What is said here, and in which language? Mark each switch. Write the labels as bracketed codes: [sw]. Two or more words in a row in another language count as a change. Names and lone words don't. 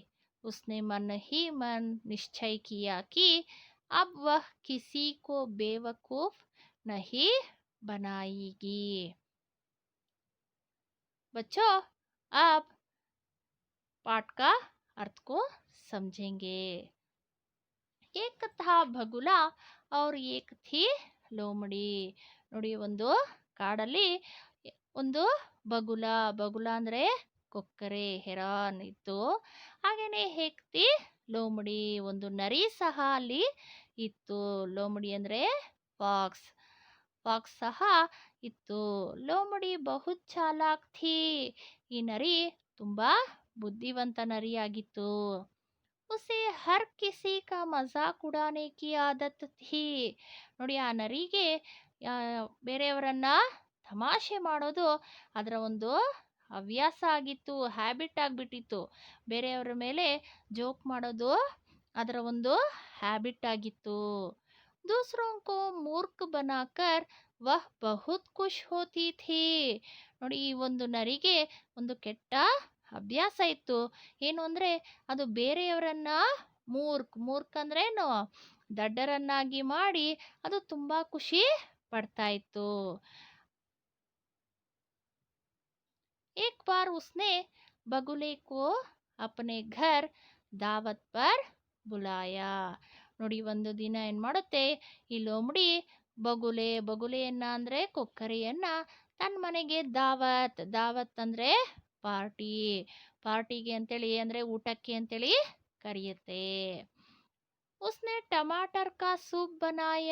[hi] उसने मन ही मन निश्चय किया कि अब वह किसी को बेवकूफ नहीं बनाएगी। बच्चों, आप पाठ का अर्थ को समझेंगे। एक था बगुला और एक थी ಲೋಮಡಿ. [kn] ನೋಡಿ, ಒಂದು ಕಾಡಲ್ಲಿ ಒಂದು ಬಗುಲ, ಬಗುಲ ಅಂದ್ರೆ ಕೊಕ್ಕರೆ, ಹೆರಾನ್ ಇತ್ತು. ಹಾಗೇನೆ ಹೆಕ್ತಿ ಲೋಮಡಿ, ಒಂದು ನರಿ ಸಹ ಅಲ್ಲಿ ಇತ್ತು. ಲೋಮಡಿ ಅಂದ್ರೆ ಫಾಕ್ಸ್, ಫಾಕ್ಸ್ ಸಹ ಇತ್ತು. [hi] लोमड़ी बहुत चालाक थी. [kn] ಈ ನರಿ ತುಂಬಾ ಬುದ್ಧಿವಂತ ನರಿಯಾಗಿತ್ತು. [hi] उसे हर किसी का मजाक उड़ाने की आदत थी. [kn] ನೋಡಿ, ಆ ನರಿಗೆ ಬೇರೆಯವರನ್ನ ತಮಾಷೆ ಮಾಡೋದು ಅದರ ಒಂದು ಹವ್ಯಾಸ ಆಗಿತ್ತು, ಹ್ಯಾಬಿಟ್ ಆಗಿಬಿಟ್ಟಿತ್ತು. ಬೇರೆಯವರ ಮೇಲೆ ಜೋಕ್ ಮಾಡೋದು ಅದರ ಒಂದು ಹ್ಯಾಬಿಟ್ ಆಗಿತ್ತು. [hi] दूसरों को मूर्ख बनाकर वह बहुत खुश होती थी. [kn] ನೋಡಿ, ಈ ಒಂದು ನರಿಗೆ ಒಂದು ಕೆಟ್ಟ ಅಭ್ಯಾಸ ಇತ್ತು. ಏನು ಅಂದ್ರೆ, ಅದು ಬೇರೆಯವರನ್ನ ಮೂರ್ಖ ಅಂದ್ರೇನು, ದಡ್ಡರನ್ನಾಗಿ ಮಾಡಿ ಅದು ತುಂಬಾ ಖುಷಿ ಪಡ್ತಾ ಇತ್ತು. [hi] एक बार उसने बगुले को अपने घर दावत पर बुलाया. [kn] ನೋಡಿ, ಒಂದು ದಿನ ಏನ್ ಮಾಡುತ್ತೆ ಈ ಲೋಮಡಿ ಬಗುಲೆಯನ್ನ ಅಂದ್ರೆ ಕೊಕ್ಕರೆಯನ್ನ ತನ್ನ ಮನೆಗೆ ದಾವತ್, ದಾವತ್ ಅಂದ್ರೆ ಪಾರ್ಟಿ, ಪಾರ್ಟಿಗೆ ಅಂತೇಳಿ ಅಂದ್ರೆ ಊಟಕ್ಕೆ ಅಂತೇಳಿ ಕರೆಯುತ್ತೆ. [hi] उसने टमाटर का सूप बनाया.